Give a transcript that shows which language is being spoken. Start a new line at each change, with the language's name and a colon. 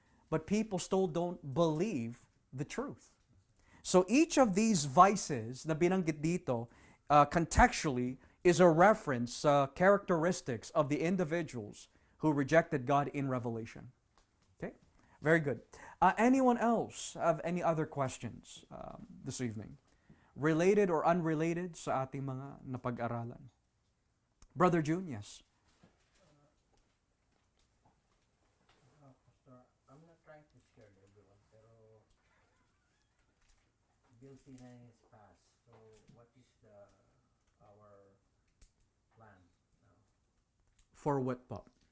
English: But people still don't believe the truth. So each of these vices
Filipino: na binanggit dito,
English: contextually, is a reference characteristics of the individuals who rejected God in Revelation. Okay? Very good. Anyone else have any other questions this evening? Related or unrelated
Filipino: sa ating mga napag-aralan?
English: Brother June, yes. Pastor, I'm not trying to scare everyone, pero Bill C-9 is passed. So what is our plan now? For what po?